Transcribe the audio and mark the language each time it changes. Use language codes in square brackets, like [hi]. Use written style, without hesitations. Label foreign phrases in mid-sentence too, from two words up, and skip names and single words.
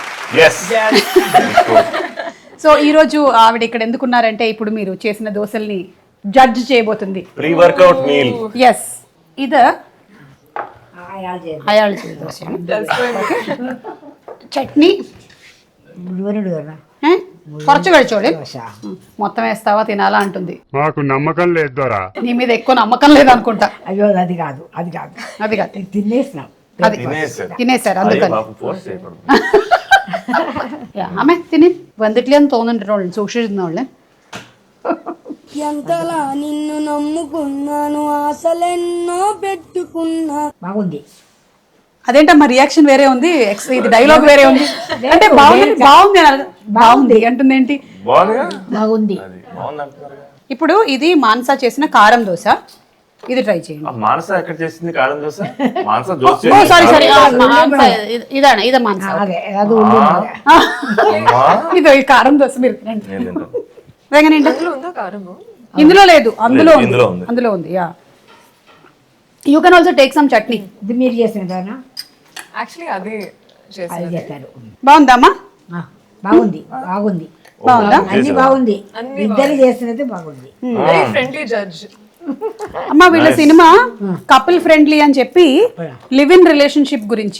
[en] Yes. [te] సో ఈ రోజు ఆవిడ ఇక్కడ ఎందుకున్నారంటే ఇప్పుడు మీరు చేసిన దోశల్ని జడ్జ్ చేయబోతుంది. [en] Pre workout meal. [te] ఎస్ ఇది అయాళ దోశ. [ml] చట్నీ കുറച്ച് കഴിച്ചോളി. [te] మొత్తం వేస్తావా తినాలా అంటుంది. మాకు నమ్మకం లేదు దొరా. నీ మీద ఎక్కువ నమ్మకం లేదనుకుంటా. అయ్యో అది కాదు అది కాదు తినేసినాం. అది తినేశారు అందుకని. [ml] അമ്മ തിനി വന്നിട്ടില്ലെന്ന് തോന്നുന്നുണ്ട് സൂക്ഷിച്ചിരുന്നോളെ. [te] ఎంతలా నిన్ను నమ్ముకున్నాను, ఆశలెన్నో పెట్టుకున్నా. బాగుంది. అదేంటమ్మా రియాక్షన్ వేరే ఉంది, ఇది డైలాగ్ వేరే ఉంది. అంటే బాగుంది బాగుంది బాగుంది అంటుంది ఏంటి? బాగుంది. ఇప్పుడు ఇది మానస చేసిన కారం దోశ, ఇది ట్రై చేయండి. మానస ఎక్కడ చేసింది కారం దోశ? మానస దోశ. ఓ సారీ ఇదానా ఇదే మానస. అదే అది ఇదో ఈ కారం దోశ మీరు వేగనండి. ఉందా కారము? ఇందులో లేదు, అందులో ఇందులో ఉంది. అందులో ఉంది. [en] Ya you can also take some chutney. [te] ఇది మీరు చేసినదానా? యాక్చువల్లీ అది అది చేశాను. చేస్తారు. బాగుందమ్మా? బాగుంది బాగుంది బాగుందా? అన్ని బాగుంది. ఇద్దరు చేసినది బాగుంది. [en] Very friendly judge. [te] అమ్మా వీళ్ళ సినిమా [en] couple friendly [te] అని చెప్పి [en] live in relationship [te] గురించి.